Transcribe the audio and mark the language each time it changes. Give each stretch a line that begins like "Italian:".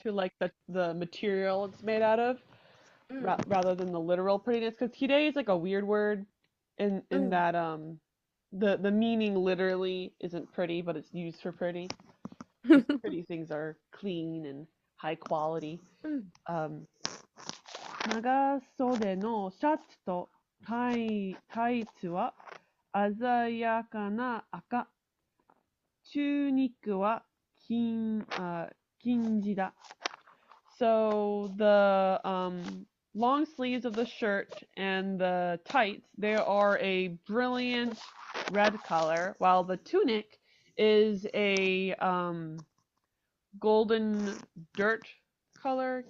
English: to like the material it's made out of, Mm, rather than the literal prettiness. Because kirei is like a weird word in mm, that the meaning literally isn't pretty, but it's used for pretty. Because pretty things are clean and high quality. mm.
Japanese: 長袖のシャツとタイツは鮮やかな赤。チューニックは金地だ。
English: So the long sleeves of the shirt and the tights, they are a brilliant red color, while the tunic is a golden dirt color.